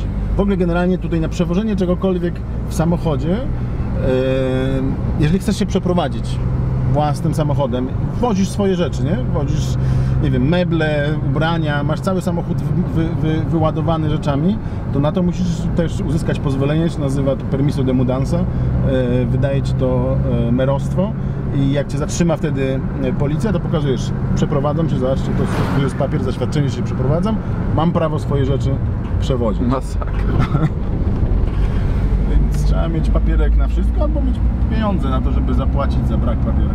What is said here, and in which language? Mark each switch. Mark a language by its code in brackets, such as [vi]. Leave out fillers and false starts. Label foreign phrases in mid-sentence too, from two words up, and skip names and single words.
[pl] W ogóle generalnie tutaj na przewożenie czegokolwiek w samochodzie, jeżeli chcesz się przeprowadzić własnym samochodem, wozisz swoje rzeczy, nie? Wozisz, nie wiem, meble, ubrania, masz cały samochód wyładowany rzeczami, to na to musisz też uzyskać pozwolenie, się nazywa to [es] permiso de mudanza, [pl] wydaje ci to merostwo i jak cię zatrzyma wtedy policja, to pokazujesz, przeprowadzam się, zobaczcie, to jest papier, zaświadczenie, że się przeprowadzam, mam prawo swoje rzeczy przewozić. Masakra. Więc trzeba mieć papierek na wszystko, albo mieć pieniądze na to, żeby zapłacić za brak papierka.